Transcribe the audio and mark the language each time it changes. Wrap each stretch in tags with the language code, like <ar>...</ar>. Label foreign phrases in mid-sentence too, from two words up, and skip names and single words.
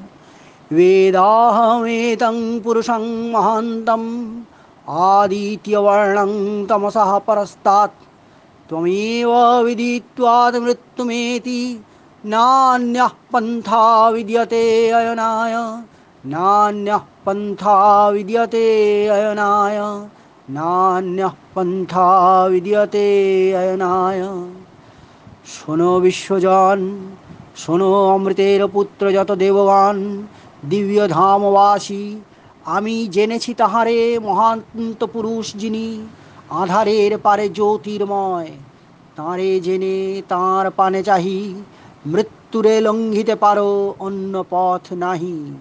<sa>वेदाहमेतं पुरुषं महान्तम् आदित्यवर्णं तमसः परस्तात् त्वमेव विदित्वात् मृत्युमेति नान्यः पन्था विद्यते अयनाय, नान्यः पन्था विद्यते अयनाय, नान्यः पन्था विद्यते अयनाय।</sa> <bn>শোনো বিশ্বজন, শোনো অমৃতের পুত্র যত দেবগান দিব্য ধামবাসী। আমি জেনেছি তাহারে মহান্ত পুরুষ যিনি আধারের পারে জ্যোতির্ময়। তাঁরে জেনে তাঁর পানে চাহি মৃত্যুরে লঙ্ঘিতে পারো অন্য পথ নাহি।</bn>